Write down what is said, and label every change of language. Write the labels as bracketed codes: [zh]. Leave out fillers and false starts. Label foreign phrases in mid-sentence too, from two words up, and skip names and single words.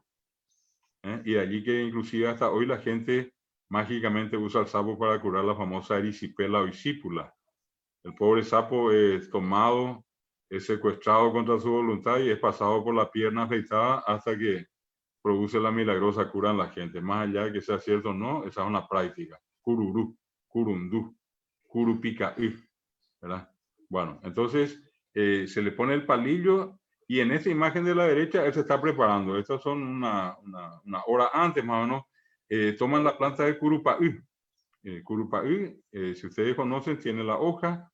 [es] Y de allí que inclusive hasta hoy la gente mágicamente usa el sapo para curar la famosa erisipela o isípula. El pobre sapo es tomado, es secuestrado contra su voluntad y es pasado por la pierna afeitada hasta que produce la milagrosa cura en la gente. Más allá de que sea cierto o no, esa es una práctica. [gn] Cururú, curundú, curupica, [es] ¿verdad? Bueno, entonces se le pone el palillo y en esta imagen de la derecha él se está preparando. Estas son una hora antes más o menos. Toman la planta de curupaí. Curupaí, si ustedes conocen, tiene la hoja.